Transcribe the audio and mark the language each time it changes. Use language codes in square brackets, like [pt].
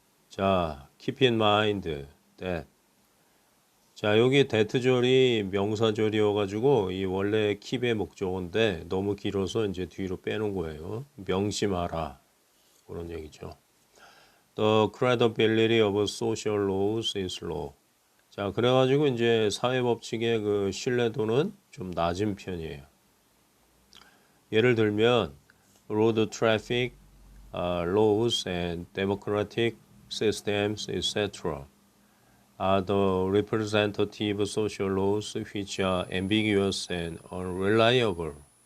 [en] 자, keep in mind that. [ko] 자, 여기 that절이 명사절이어가지고 이 원래 keep의 목적어인데 너무 길어서 이제 뒤로 빼놓은 거예요. 명심하라. 그런 얘기죠. [en] The credibility of social laws is low. [ko] 자, 그래가지고 이제 사회법칙의 그 신뢰도는 좀 낮은 편이에요. 예를 들면 [en] road traffic laws and democratic systems, etc. are the representative social laws which are ambiguous and unreliable.